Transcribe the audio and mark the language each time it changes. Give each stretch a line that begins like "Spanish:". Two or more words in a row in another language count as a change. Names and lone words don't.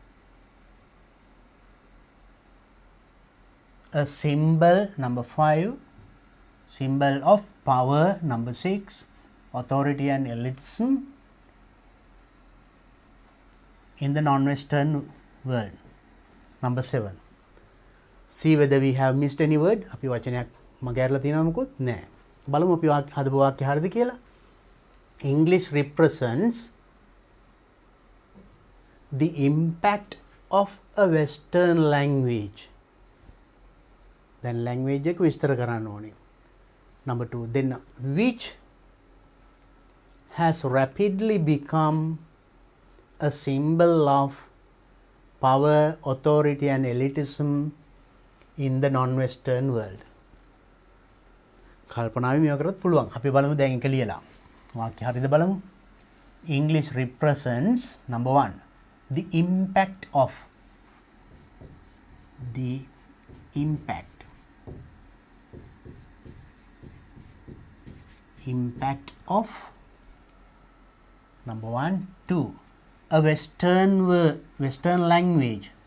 English: a symbol, number 5, symbol of power, number 6, authority and elitism in the non-Western world. Number 7. See whether we have missed any word.
Sinhala: අපි වචනයක් මගහැරලා තියෙනවද මොකොත් නැහැ. බලමු අපි හදපු වාක්‍ය හරියද කියලා.
English: English represents the impact of a Western language. Then language
Sinhala: එක විස්තර කරන්න ඕනේ.
English: Number 2, then which has rapidly become a symbol of power, authority and elitism in the non-Western world.
Sinhala: කල්පනාවේ මේව කරත් පුළුවන්. අපි බලමු දැන් එක ලියලා. වාක්‍ය හරියද බලමු.
English: English represents, number 1, the impact of number 1, 2, a Western language,